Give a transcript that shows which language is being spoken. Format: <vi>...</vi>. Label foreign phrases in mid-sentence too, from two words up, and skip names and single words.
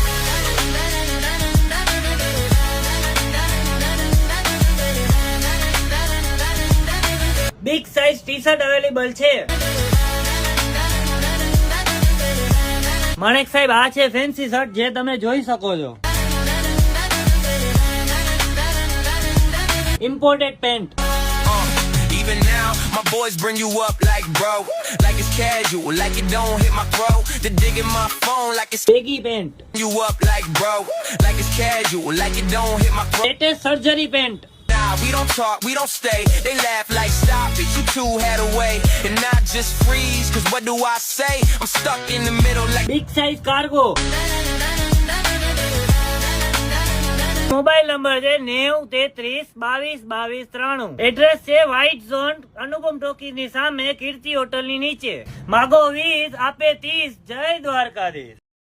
<en>big size T shirt available છે।</en> <gu>માણેક સાહેબ આ છે</gu> <en>fancy shirt</en> <gu>જે તમે જોઈ શકો છો।</gu> <en>imported pant. Even now, my boys bring you up like bro, like it's casual, like it don't hit my throat. They're digging my phone like it's baggy pant. you up like bro, like it's casual, like it don't hit my throat. latest surgery pant. Nah, we don't talk, we don't stay. They laugh like stop it, you two had a way, and I just freeze. Cause what do I say? I'm stuck in the middle like big size cargo. mobile number છે 9033222293।</en> <gu>એડ્રેસ છે વ્હાઇટ ઝોન અનુપમ ટોકીઝ ની સામે કીર્તિ હોટલ ની નીચે। માગો 20 આપે 30। જય દ્વારકાધીશ।</gu>